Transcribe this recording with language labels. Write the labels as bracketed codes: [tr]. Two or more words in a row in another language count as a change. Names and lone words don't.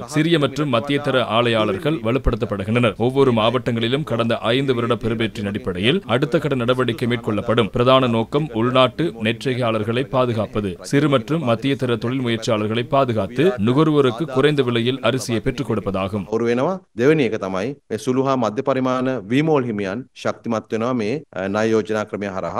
[ta] சிறிய மற்றும் மத்தியதர ஆலையாளர்கள் வலுப்படுத்தப்படுகின்றனர். ஒவ்வொரு மாவட்டங்களிலும் கடந்த 5 வருட பெறுபேற்றின் அடிப்படையில் அடுத்த கட்ட நடவடிக்கை மேற்கொள்ளப்படும். பிரதான நோக்கம் உள்நாட்டு நெற்செய்கையாளர்களை பாதுகாப்பது, சிறு மற்றும் மத்தியதர தொழில் முயற்சியாளர்களை பாதுகாத்து நுகர்வோருக்கு குறைந்த விலையில் அரிசியை பெற்றுக் கொடுப்பதாகும். [si] දෙවෙනි එක තමයි මේ සුළු හා මධ්‍ය පරිමාණ වීමෝල් හිමියන් ශක්තිමත් වෙනවා මේ ණය යෝජනා ක්‍රමය හරහා.